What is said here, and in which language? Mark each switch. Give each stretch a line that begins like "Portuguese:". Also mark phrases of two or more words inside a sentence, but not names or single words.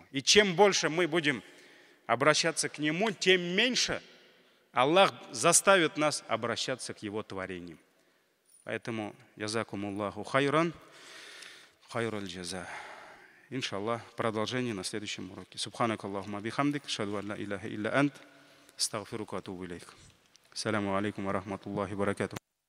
Russian: И чем больше мы будем обращаться к Нему, тем меньше Аллах заставит нас обращаться к Его творениям. Поэтому,
Arabic: جزاكم الله خيرا خير الجزاء.
Russian: Иншаллах, продолжение на следующем уроке.
Arabic: سبحانك اللهم بحمدك أشهد أن لا إله إلا أنت أستغفرك و أتوب إليك. السلام عليكم ورحمة الله وبركاته.